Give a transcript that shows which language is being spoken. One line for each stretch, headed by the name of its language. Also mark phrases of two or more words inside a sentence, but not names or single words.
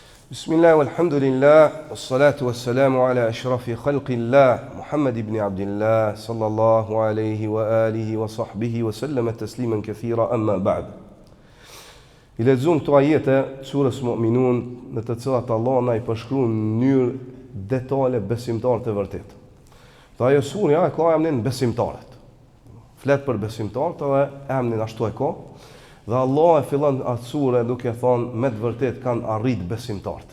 Arabic: بسم الله، والحمد لله، والصلاة والسلام على أشرف خلق الله، محمد بن عبد الله، صلى الله عليه وعلى آله وصحبه وسلم تسليما كثيرا، أما بعد.
Albanian: I lexojmë këto ajete surës Mu'minun, në të cilat Allah na i përshkruan në mënyrë detale besimtarët e vërtet. Dhe ajo surja e ka emrin besimtarët. Flet për besimtarët dhe emrin ashtu e ka. Dhe Allah e fillon atë sure duke thonë me të vërtet kanë arrit besimtarët.